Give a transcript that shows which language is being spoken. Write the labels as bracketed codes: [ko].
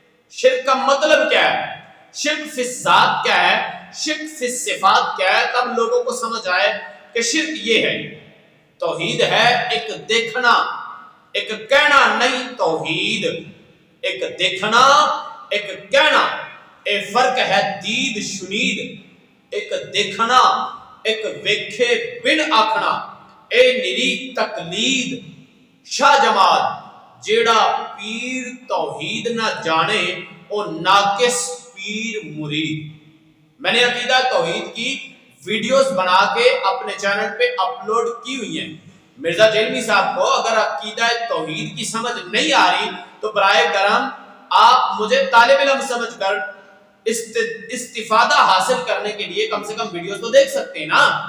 [ur] شرک کا مطلب کیا ہے، شرک فی الذات کیا ہے، شرک فی الصفات کیا ہے، تب لوگوں کو سمجھ آئے کہ شرک یہ ہے. توحید ہے ایک دیکھنا، ایک کہنا نہیں. توحید ایک دیکھنا، ایک کہنا. ایک فرق ہے دید شنید. ایک دیکھنا، [pa] ایک ویکھے بن آکھنا. اے نری تقلید شاہ جمال جیڑا پیر توحید نہ جانے او ناقص پیر مرید. [ur] میں نے عقیدہ توحید کی ویڈیوز بنا کے اپنے چینل پہ اپلوڈ کی ہوئی ہیں. مرزا جیلمی صاحب کو اگر عقیدہ توحید کی سمجھ نہیں آ رہی تو برائے کرم آپ مجھے طالب علم سمجھ کر استفادہ حاصل کرنے کے لیے کم سے کم ویڈیوز تو دیکھ سکتے ہیں نا.